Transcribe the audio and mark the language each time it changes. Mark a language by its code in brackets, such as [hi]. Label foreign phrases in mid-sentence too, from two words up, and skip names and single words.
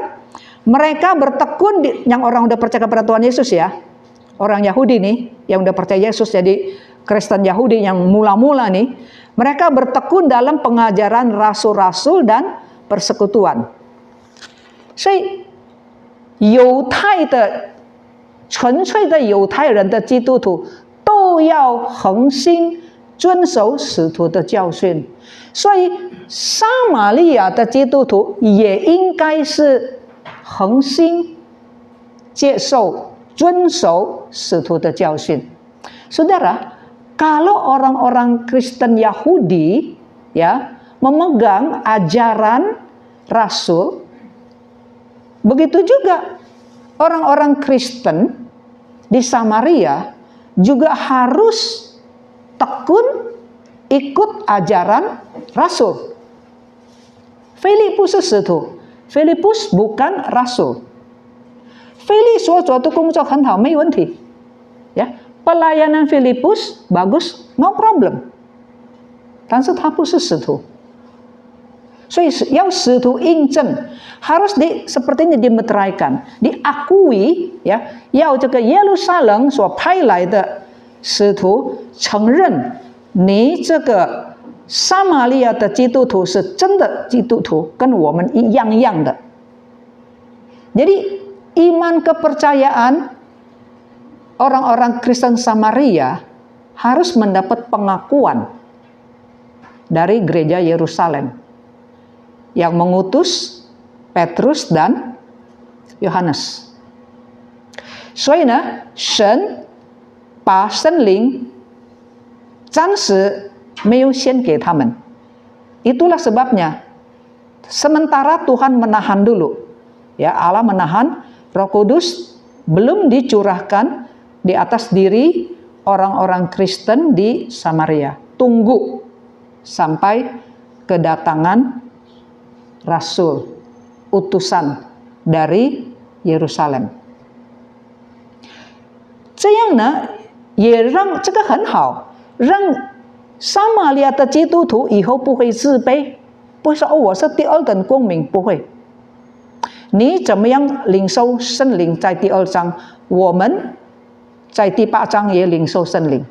[id] Mereka bertekun yang orang udah percaya kepada Tuhan Yesus ya. Orang Yahudi nih yang udah percaya Yesus, jadi Kristen Yahudi yang mula-mula nih, mereka bertekun dalam pengajaran rasul-rasul dan persekutuan. [zh] 所以犹太的纯粹的犹太人的基督徒都要恒心遵守使徒的教训，所以撒玛利亚的基督徒也应该是恒心接受遵守使徒的教训。 [id] Saudara, kalau orang-orang Kristen Yahudi ya memegang ajaran rasul, begitu juga orang-orang Kristen di Samaria juga harus tekun ikut ajaran rasul. [zh] Filipus 是使徒， [id] Filipus bukan rasul。 [zh] Filipus 所做的工作很好，没问题。 [id] Ya, pelayanan Filipus bagus, [en] no problem。 [zh] 但是他不是使徒。 所以要使徒印证 [id] harus seperti ini dimeteraikan, diakui ya， [zh] 要这个耶路撒冷所派来的使徒承认你这个撒玛利亚的基督徒是真的基督徒，跟我们一样的。 [id] Jadi iman kepercayaan orang-orang Kristen Samaria harus mendapat pengakuan dari gereja Yerusalem yang mengutus Petrus dan Yohanes. [zh] 所以呢，神把圣灵暂时没有先给他们。 [id] Itulah sebabnya sementara Tuhan menahan dulu, ya, Allah menahan, Roh Kudus belum dicurahkan di atas diri orang-orang Kristen di Samaria. Tunggu sampai kedatangan rasul, utusan dari Yerusalem. [zh] 这样呢，也让这个很好，让撒玛利亚的基督徒以后不会自卑，不会说哦我是第二等公民，不会。你怎么样领受圣灵，在第2章，我们在第8章也领受圣灵。